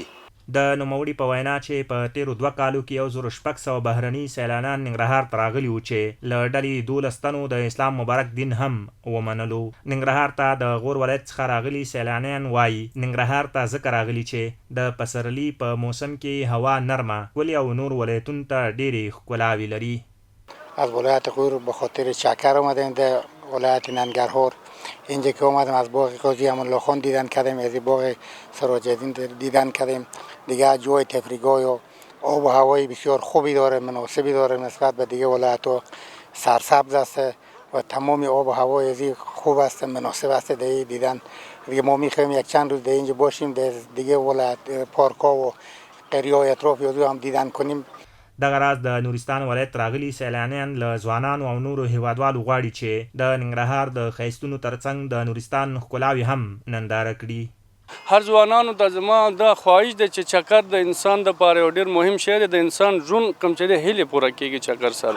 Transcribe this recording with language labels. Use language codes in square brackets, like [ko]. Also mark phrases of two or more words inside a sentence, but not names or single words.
[ps] د نوموړي په وینا چې په تیرو 2 کالو کې 1600 بهرني سیلانیان ننګرهار ته راغلي وو چې له ډلې 12 تنو د اسلام مبارک دین هم ومنلو. ننګرهار ته د غور ولایت څخه راغلي سیلانیان وایي ننګرهار ته ځکه راغلي چې د پسرلي په موسم کې هوا نرمه، ولې او نور ولایتونو ته ډېرې ښکلاوې لري. [fa] از ولایت غور به خاطر چکر اومدیم در ولایت ننگرهار. اینجا که اومدیم از باغ قاضی امان الله خان دیدن کردیم، از باغ سراج الدین دیدن کردیم. دیگه جای تفریحگاه و آب و هوای بسیار خوبی داره، مناسبی داره نسبت به دیگه ولایت ها. سرسبز است و تمام آب و هوای ازی خوب است، مناسب است دیدن. دیگه ما میخوایم یک چند روز اینجا باشیم، دیگه ولایت پارک ها و قریه های اطراف هم دیدن کنیم. [ps] دغه راز د نورستان ولایت راغلي سیلانیان له ځوانانو او نورو هیوادوالو غواړي چې د ننګرهار د ښایستونو ترڅنګ د نورستان ښکلاوې هم ننداره کړي. هر ځوانانو ته زما دا خواهش ده چې چکر د انسان دپاره یو ډېر مهم شی دی. د انسان ژوند کوم چې دی هیلې پوره کېږي چکر سره.